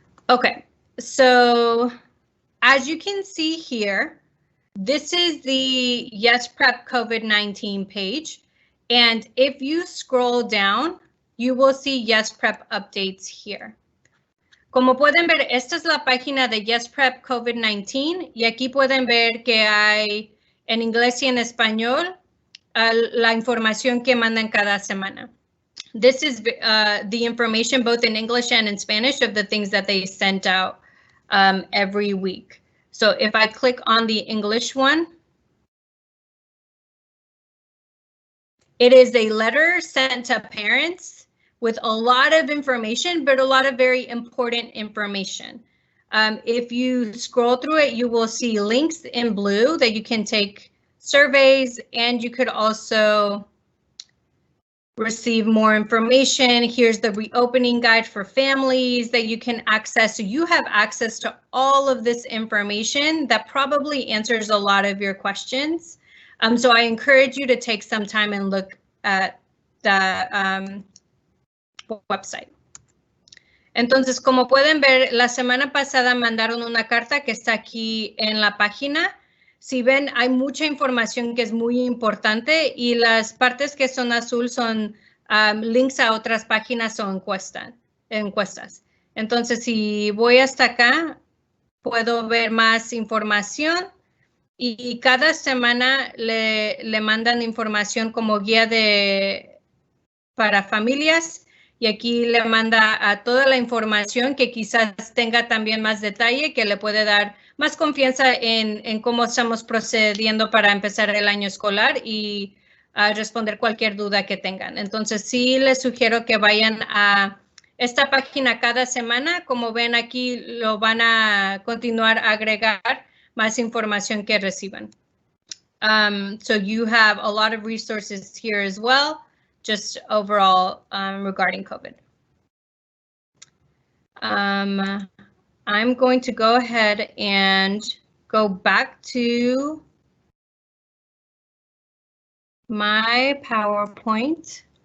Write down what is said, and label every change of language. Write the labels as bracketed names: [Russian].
[English] Okay, so as you can see here, this is the Yes Prep COVID-19 page. And if you scroll down, you will see Yes Prep updates here. [Spanish] Como pueden ver, esta es la página de Yes Prep COVID-19 y aquí pueden ver que hay en inglés y en español la información que mandan cada semana. [English] This is the information both in English and in Spanish of the things that they sent out every week. So if I click on the English one, it is a letter sent to parents with a lot of information, but a lot of very important information. If you scroll through it, you will see links in blue that you can take surveys, and you could also receive more information. Here's the reopening guide for families that you can access. So you have access to all of this information that probably answers a lot of your questions. So I encourage you to take some time and look at the website. [Spanish] Entonces, como pueden ver, la semana pasada mandaron una carta que está aquí en la página. Si ven, hay mucha información que es muy importante y las partes que son azul son links a otras páginas o encuestas. Entonces, si voy hasta acá, puedo ver más información y cada semana le mandan información como guía para familias. Y aquí le manda a toda la información que quizás tenga también más detalle, que le puede dar más confianza en cómo estamos procediendo para empezar el año escolar y responder cualquier duda que tengan. Entonces, sí les sugiero que vayan a esta página cada semana. Como ven aquí, lo van a continuar a agregar más información que reciban. [English] So you have a lot of resources here as well. Just overall regarding COVID. I'm going to go ahead and go back to my PowerPoint.